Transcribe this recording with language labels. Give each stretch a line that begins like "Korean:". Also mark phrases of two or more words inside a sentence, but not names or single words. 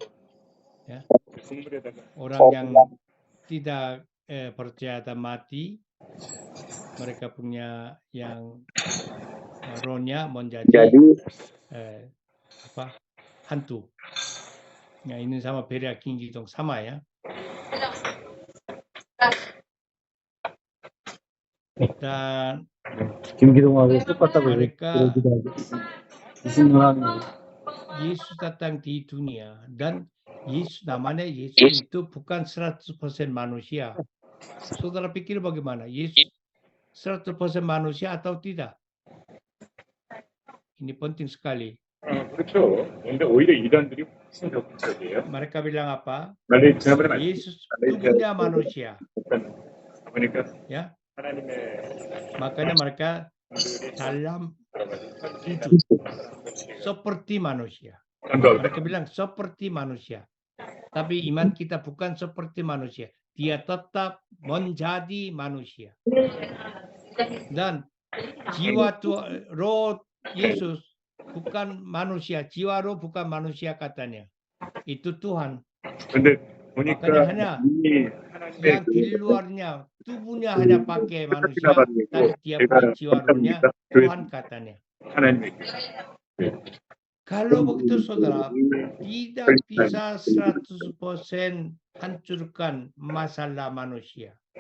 Indonesian: Orang yang tidak percaya dan mati, mereka punya yang rohnya menjadi hantu. Ya, ini sama Berea King gitu sama ya. Dan
Korean: 김기동하고 똑같다고
Indonesian: mereka
Korean: 그러기도 하고. 무슨 말 하는 거예요?
Indonesian: Yesus datang di dunia dan Yesus namanya Yesus itu bukan 100% manusia. Saudara pikir bagaimana? Yesus 100% manusia atau tidak? Ini penting sekali.
Korean: 그렇죠. 근데 오히려 이단들이 훨씬 적극적이에요.
Indonesian: Mereka bilang apa?
Korean: 지난번에
Indonesian: Yesus tubuhnya manusia.
Korean: 보니까
Indonesian: Ya,
Korean: 하나님의
Indonesian: makanya mereka dalam sujud seperti manusia. Mereka bilang seperti manusia. Tapi iman kita bukan seperti manusia. Dia tetap menjadi manusia. Dan jiwa roh Yesus bukan manusia. Jiwa roh bukan manusia katanya. Itu Tuhan.
Korean: 근데 보니까
Indonesian: Makanya hanya
Korean: 이미
Indonesian: yang di luarnya tubuhnya hanya pakai manusia, tapi dia punya jiwa rohnya Tuhan katanya.
Korean: 하나님의
Indonesian: Kalau begitu saudara, tidak bisa 100% hancurkan masalah manusia.